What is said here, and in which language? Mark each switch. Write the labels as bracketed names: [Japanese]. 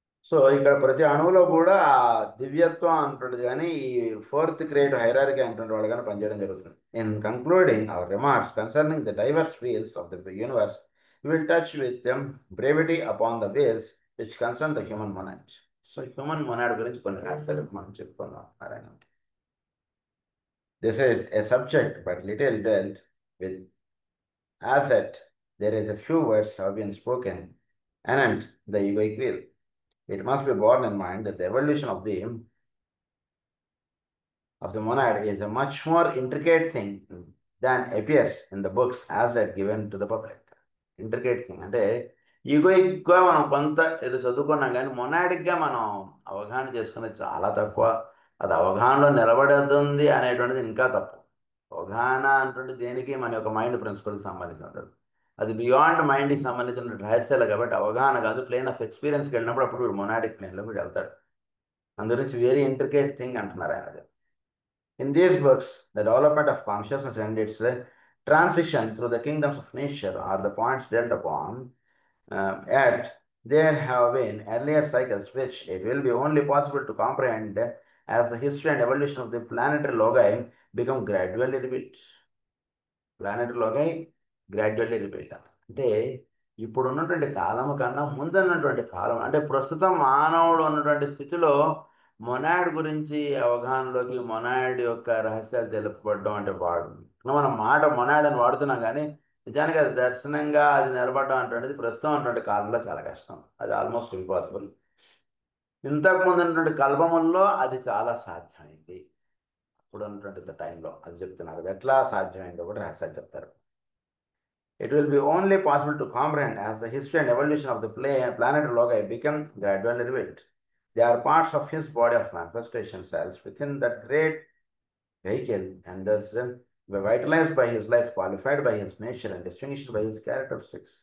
[Telugu] So ఇక్కడ ప్రతి అణువులో కూడా ఆ దివ్యత్వం అంటుండదు కానీ ఈ ఫోర్త్ క్రియేట్ హైరార్కీ అంటుండే వాళ్ళు కానీ పనిచేయడం జరుగుతుంది. [English] In concluding our remarks concerning the diverse fields of the universe, will touch with them brevity upon the veils which concern the human monad. [Telugu] So human monad గురించి కొన్ని రాష్ట్రాలు మనం చెప్పుకుందాం Narayana. [English] This is a subject but little dealt with, as yet there is a few words have been spoken anent the egoic will. It must be borne in mind that the evolution of the monad is a much more intricate thing than appears in the books as yet given to the public. [Telugu] Intricate thing అంటే ఈగోయిక్గా మనం కొంత ఇది చదువుకున్నాం కానీ మొనాడిక్గా మనం అవగాహన చేసుకునేది చాలా తక్కువ. అది అవగాహనలో నిలబడుతుంది అనేటువంటిది ఇంకా తప్పు. అవగాహన అంటే దేనికి మన యొక్క మైండ్ ప్రిన్సిపల్కి సంబంధించి ఉంటుంది. అది బియాండ్ మైండ్కి సంబంధించిన రహస్యాలు కాబట్టి అవగాహన కాదు. ప్లేన్ ఆఫ్ ఎక్స్పీరియన్స్కి వెళ్ళినప్పుడు అప్పుడు వీడు మొనాడిక్ ప్లేన్లో వీడు వెళ్తాడు. అందుగురించి వెరీ ఇంట్రికేట్ థింగ్ అంటున్నారు ఆయన. [English] In these books, the development of consciousness and its transition through the kingdoms of nature are the points dealt upon. Yet, there have been earlier cycles which it will be only possible to comprehend as the history and evolution of the planetary loci become gradually revealed. Planetary loci gradually revealed. [Telugu] అంటే ఇప్పుడు ఉన్నటువంటి కాలం కన్నా ముందున్నటువంటి కాలం, అంటే ప్రస్తుతం మానవుడు ఉన్నటువంటి స్థితిలో మొనాడ్ గురించి అవగాహనలోకి, మొనాడ్ యొక్క రహస్యాలు తెలుపబడడం అంటే వాడు మనం మాట మొనాడ్ అని వాడుతున్నాం కానీ నిజానికి అది దర్శనంగా అది నిలబడడం అంటే ప్రస్తుతం ఉన్నటువంటి కాలంలో చాలా కష్టం. అది ఆల్మోస్ట్ ఇంపాసిబుల్. ఇంతకుముందు ఉన్నటువంటి కల్పముల్లో అది చాలా సాధ్యమైంది. అప్పుడు ఉన్నటువంటి టైంలో అది చెప్తున్నారు. అది ఎట్లా సాధ్యమైందో కూడా రహస్యాలు చెప్తారు. [English] It will be only possible to comprehend as the history and evolution of the planet Loci become gradually revealed. They are parts of his body of manifestation cells within that great vehicle, and thus vitalized by his life, qualified by his nature, and distinguished by his characteristics.